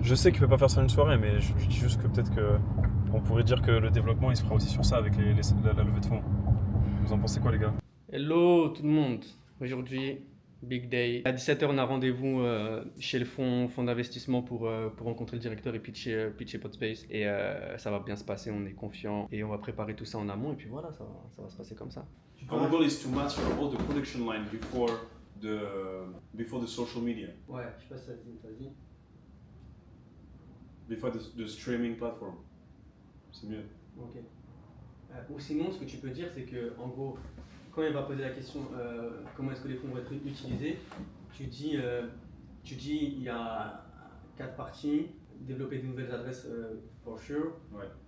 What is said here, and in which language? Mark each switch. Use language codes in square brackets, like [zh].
[fr] Je sais qu'il peut pas faire ça en une soirée, mais je dis juste que peut-être que. On pourrait dire que le développement il se fera aussi sur ça avec la levée de fonds. Vous en pensez quoi, les gars? Hello tout le monde. Aujourd'hui, [en] big day. [fr] À 17h, on a rendez-vous chez le fonds d'investissement pour rencontrer le directeur et pitcher Podspace. Et ça va bien se passer, on est confiant. Et on va préparer tout ça en amont. Et puis voilà, ça va se passer comme ça. [en] Our goal is to master all the production line before the social media, [fr] Ouais, je sais pas si ça se dit. [en] before the streaming platform. [fr] C'est mieux. Ok. Ou sinon, ce que tu peux dire, c'est que en gros, quand il va poser la question comment est-ce que les fonds vont être utilisés, tu dis il y a 4 parties, développer de nouvelles adresses [en] for sure, [fr] Ouais.